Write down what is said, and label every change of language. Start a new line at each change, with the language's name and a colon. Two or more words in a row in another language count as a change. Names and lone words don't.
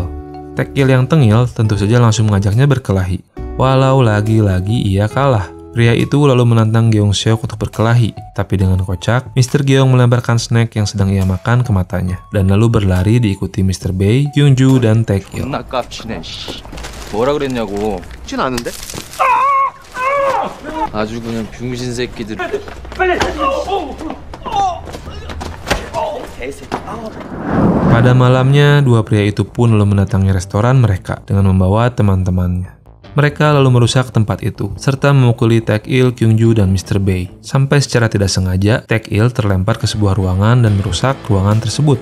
Indonesian: Taek-il yang tengil tentu saja langsung mengajaknya berkelahi. Walau lagi-lagi ia kalah. Pria itu lalu menantang Gyeong Seok untuk berkelahi, tapi dengan kocak, Mr. Gyeong melemparkan snack yang sedang ia makan ke matanya, dan lalu berlari diikuti Mr. Bae, Kyung-ju, dan Taek-il.
Korean: 뭐라 그랬냐고. 진 않은데? 아주 그냥 병신 새끼들.
Indonesian: Pada malamnya, dua pria itu pun lalu mendatangi restoran mereka dengan membawa teman-temannya. Mereka lalu merusak tempat itu, serta memukuli Taek-il, Kyung-ju, dan Mr. Bae. Sampai secara tidak sengaja, Taek-il terlempar ke sebuah ruangan dan merusak ruangan tersebut.